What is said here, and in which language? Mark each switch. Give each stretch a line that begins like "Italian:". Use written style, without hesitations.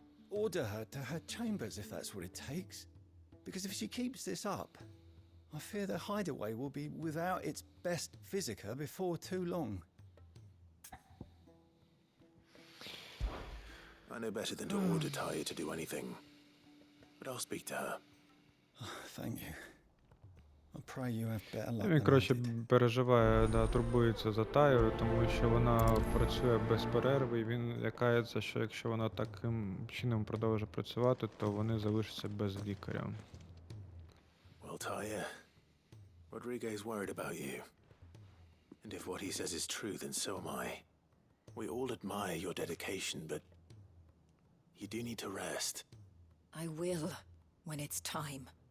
English: Order her to her chambers if that's what it takes. Because if she keeps this up, I fear the hideaway will be without its best visitor before too long. I know better than to order Taya to do anything. But I'll speak to her. Thank you. I pray you have better luck
Ukrainian: Він,
English: than I
Ukrainian: коротше,
English: did.
Ukrainian: переживає, да, турбується за Таю, тому що вона працює без перерви, і він лякається, що якщо вона таким чином продовжує працювати, то вони залишаться без лікаря.
English: Well, Taya, Rodrigo is worried about you. And if what he says is true, then so am I. We all admire your dedication, but you do need to rest. I will, when it's time.